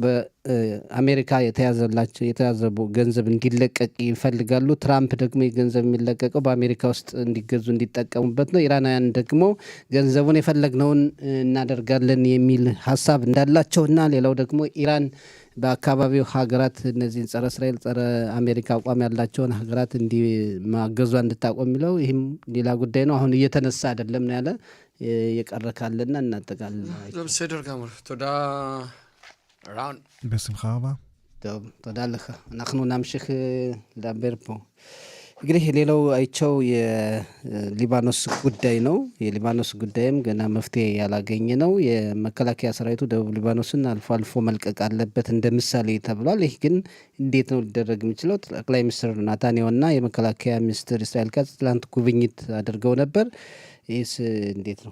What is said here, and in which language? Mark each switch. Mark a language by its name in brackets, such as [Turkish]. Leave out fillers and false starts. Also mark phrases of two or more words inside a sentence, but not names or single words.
[Amharic] በአሜሪካ የተያዘው ገንዘብ እንዲለቀቅ ይፈልጋሉ። ትራምፕ ደግሞ የገንዘብ የሚለቀቀው በአሜሪካ ውስጥ እንዲገዙ እንዲጠቀሙበት ነው። ኢራናውያን ደግሞ ገንዘቡን የፈለግነውን እናደርጋለን የሚል ሀሳብ እንዳላቸውና ሌላው ደግሞ ኢራን በአካባቢው ሀገራት እነዚህን ጸረ እስራኤል ጸረ አሜሪካ አቋም ያላቸውን ሀገራት እንዲማገዙ እንድታቆም የሚለው ይህም ሌላ ጉዳይ ነው። አሁን እየተነሳ አይደለም ነው ያለ የቀረካለና እናጠቃለን። ለምሰደር ጋር ተዳ ራን [Hebrew] בשמחה רבה. טוב, תודה לך. אנחנו נמשיך לדבר פה. [Amharic] እንግዲህ ሌላው አይቸው የሊባኖስ ጉዳይ ነው። የሊባኖስ ጉዳይም ገና መፍትሄ ያላገኘ ነው። የመከላከያ ሰራዊቱ ደቡብ ሊባኖስን አልፎ አልፎ መልቀቅ አለበት እንደ ምሳሌ ተብሏል። ይህ ግን እንዴት ነው ሊደረግ የሚችለው? ጠቅላይ ሚኒስትር ናታንያሁና የመከላከያ ሚኒስትር እስራኤል ካትዝ ትላንት ጉብኝት አድርገው ነበር። ይህስ እንዴት ነው?